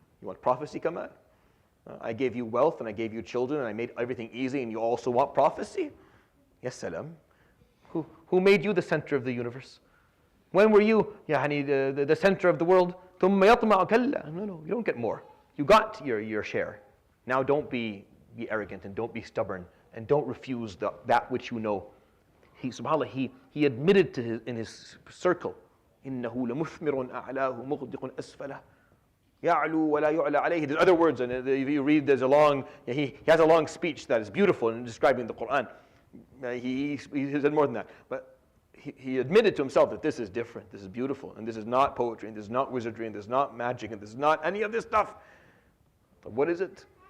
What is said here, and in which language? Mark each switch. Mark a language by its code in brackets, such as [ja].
[en] You want prophecy, come on? I gave you wealth and I gave you children and I made everything easy and you also want prophecy? Yes, salam. Who made you the center of the universe? When were you the center of the world? [ar] ثُمَّ يَطْمَعُ كَلَّا. [en] No, you don't get more. You got your share. Now don't be arrogant and don't be stubborn and don't refuse that which you know. [ar] SubhanAllah, [en] he admitted in his circle, [ar] إِنَّهُ لَمُثْمِرٌ أَعْلَاهُ مُغْدِقٌ أَسْفَلَهُ يَعْلُو وَلَا يُعْلَى عَلَيْهِ. [en] There's other words, and if you read, there's he has a long speech that is beautiful in describing the Quran. He said more than that. But he admitted to himself that this is different, this is beautiful, and this is not poetry, and this is not wizardry, and this is not magic, and this is not any of this stuff. But what is it?